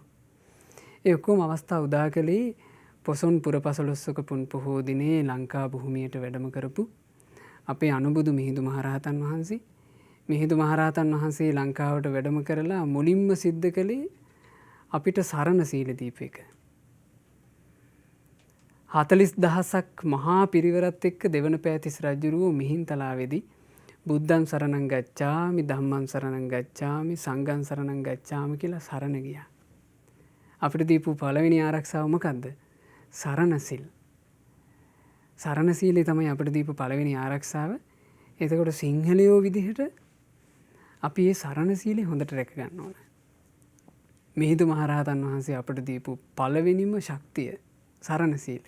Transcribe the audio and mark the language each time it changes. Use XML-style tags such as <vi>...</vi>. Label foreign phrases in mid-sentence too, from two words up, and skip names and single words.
<si>ඒ ඔක්කොම අවස්ථා උදා කළේ පොසොන් පුරපසළොස්වක පුන් පොහෝ දිනේ ලංකා භූමියට වැඩම කරපු අපේ අනුබුදු මිහිඳු මහරහතන් වහන්සේ. මිහිඳු මහරහතන් වහන්සේ ලංකාවට වැඩම කරලා මුලින්ම සිද්ධ කළේ අපිට සරණ සීල දීප එක. 40,000ක් මහා පිරිවරත් එක්ක දෙවන පෑතිස් රජුරුවෝ මිහින්තලාවේදී</si> <pi>බුද්ධං සරණං ගච්ඡාමි ධම්මං සරණං ගච්ඡාමි සංඝං සරණං ගච්ඡාමි</pi> <si>කියලා සරණ ගියා. අපිට දීපු පළවෙනි ආරක්ෂාව මොකද්ද? සරණ සිල්. සරණ සීලය තමයි අපිට දීපු පළවෙනි ආරක්ෂාව. එතකොට සිංහලයෝ විදිහට අපි මේ සරණ සීලය හොඳට රැක ගන්න ඕන. මිහිඳු මහරහතන් වහන්සේ අපිට දීපු පළවෙනිම ශක්තිය සරණ සීලය.</si>